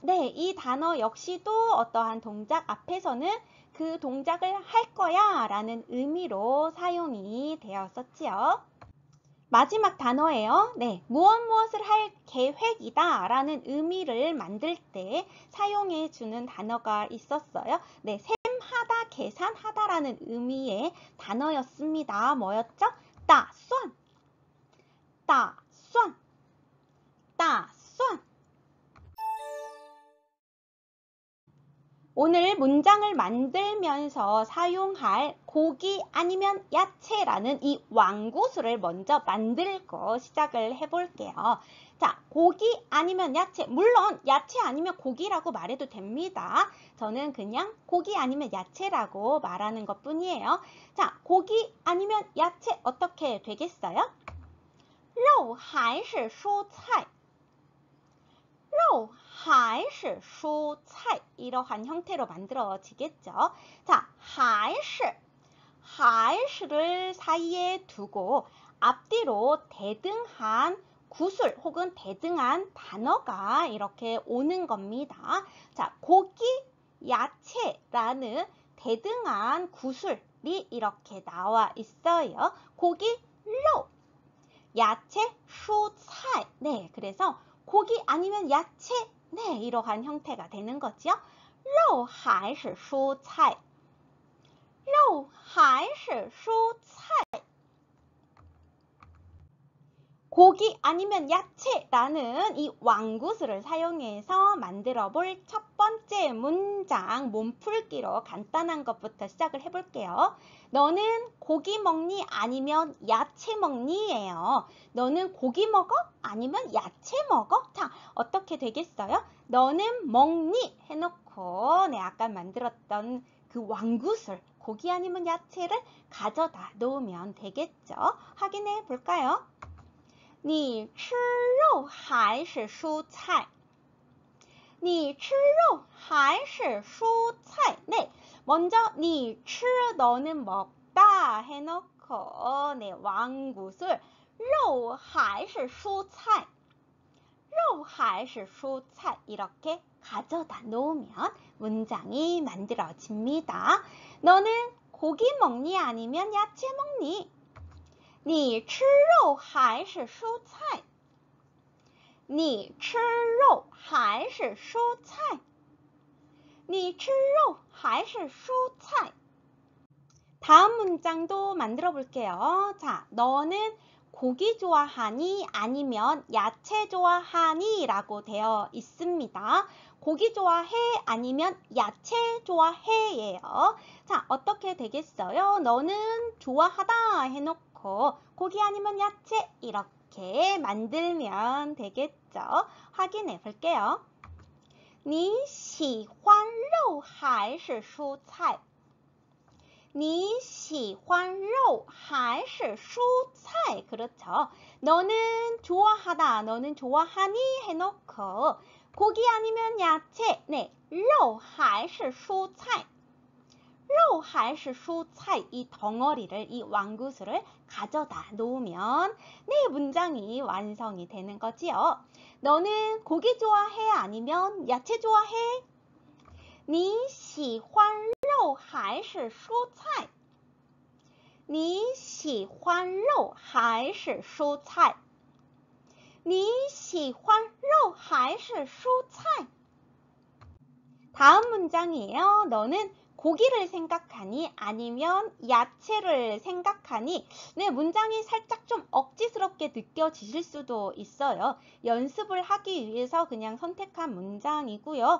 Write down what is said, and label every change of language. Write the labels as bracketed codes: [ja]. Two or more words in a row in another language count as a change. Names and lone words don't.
[ko] 네, 이 단어 역시도 어떠한 동작 앞에서는 그 동작을 할 거야 라는 의미로 사용이 되었었지요. 마지막 단어예요. 네, 무엇을 할 계획이다 라는 의미를 만들 때 사용해 주는 단어가 있었어요. 네, 셈하다, 계산하다 라는 의미의 단어였습니다. 뭐였죠? [zh] 打算, 打算, 打算. [ko] 오늘 문장을 만들면서 사용할 고기 아니면 야채라는 이 완구수를 먼저 만들고 시작을 해볼게요. 자, 고기 아니면 야채, 물론 야채 아니면 고기라고 말해도 됩니다. 저는 그냥 고기 아니면 야채라고 말하는 것 뿐이에요. 자, 고기 아니면 야채 어떻게 되겠어요? [zh] 肉还是蔬菜? 肉还是蔬菜 [ko] 이러한 형태로 만들어지겠죠. 자, [zh] 还是, 还是 [ko] 를 사이에 두고 앞뒤로 대등한 구술 혹은 대등한 단어가 이렇게 오는 겁니다. 자, 고기, 야채라는 대등한 구술이 이렇게 나와 있어요. 고기, [zh] 肉, 야채, 蔬菜. [ko] 네, 그래서 고기 아니면 야채, 네, 이러한 형태가 되는 거죠. [zh] 肉还是蔬菜? 肉还是蔬菜? [ko] 고기 아니면 야채라는 이 완구수를 사용해서 만들어 볼 첫 번째 문장 몸풀기로 간단한 것부터 시작을 해볼게요. 너는 고기 먹니 아니면 야채 먹니? 예요. 너는 고기 먹어? 아니면 야채 먹어? 자, 어떻게 되겠어요? 너는 먹니? 해놓고 네, 아까 만들었던 그 완구술 고기 아니면 야채를 가져다 놓으면 되겠죠. 확인해 볼까요? [zh] 你吃肉还是蔬菜? 你吃肉还是蔬菜? [ko] 네, 먼저 [zh] 你吃 [ko] 너는 먹다 해놓고 네, 완구술 [zh] 肉还是蔬菜? 肉还是蔬菜? [ko] 이렇게 가져다 놓으면 문장이 만들어집니다. 너는 고기 먹니 아니면 야채 먹니? [zh] 你吃肉还是蔬菜? 你吃肉还是蔬菜? 你吃肉还是蔬菜? [ko] 다음 문장도 만들어 볼게요. 자, 너는 고기 좋아하니 아니면 야채 좋아하니? 라고 되어 있습니다. 고기 좋아해 아니면 야채 좋아해? 예요. 자, 어떻게 되겠어요? 너는 좋아하다 해놓고 고기 아니면 야채 이렇게 만들면 되겠죠. 확인해 볼게요. [zh] 你喜欢肉还是蔬菜? 你喜欢肉还是蔬菜? [ko] 그렇죠. 너는 좋아하다, 너는 좋아하니? 해놓고 고기 아니면 야채, 네, [zh] 肉还是蔬菜? 肉还是蔬菜? [ko] 이 덩어리를, 이 완구수를 가져다 놓으면 네, 문장이 완성이 되는 거지요. 너는 고기 좋아해? 아니면 야채 좋아해? [zh] 你喜欢肉还是蔬菜? 你喜欢肉还是蔬菜？你喜欢肉还是蔬菜？ [ko] 다음 문장이에요. 너는 고기를 생각하니 아니면 야채를 생각하니? 네, 문장이 살짝 좀 억지스럽게 느껴지실 수도 있어요. 연습을 하기 위해서 그냥 선택한 문장이고요.